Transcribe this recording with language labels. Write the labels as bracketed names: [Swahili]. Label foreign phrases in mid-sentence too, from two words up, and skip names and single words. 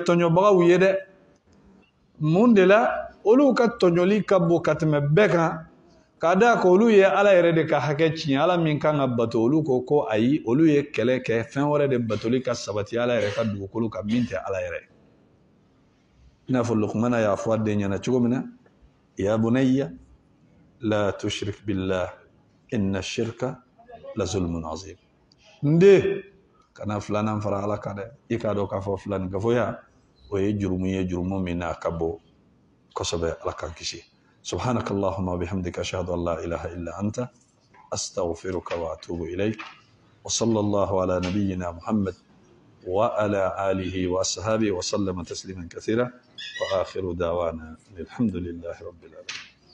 [Bambara] tɔɲɔbagaw ye dɛ mun de la olu ka tɔɲɔli ka bon ka tɛmɛ bɛɛ kan k'a da ko olu ye ala yɛrɛ de ka hakɛ tiɲɛ ala min kan ka bato olu ko ayi olu ye kɛlɛ kɛ fɛn wɛrɛ de batoli ka sabati ala yɛrɛ ka dugukolo kan min tɛ ala yɛrɛ i n'a fɔ lukumana y'a fɔ a den ɲɛna cogo min na [Arabic] يا بني لا تشرك بالله إن الشرك لظلم عظيم [Bambara] n den kana filanan fara ala kan dɛ i k'a dɔn k'a fɔ filani gafoya o ye jurumu ye jurumu min n'a ka bon kosɛbɛ ala k'an kisi [Arabic] سبحانك اللهم وبحمدك أشهد أن لا إله إلا أنت أستغفرك وأتوب إليك وصلى الله على نبينا محمد وعلى آله وأصحابه وسلم تسليما كثيرا وآخر دعوانا الحمد لله رب العالمين.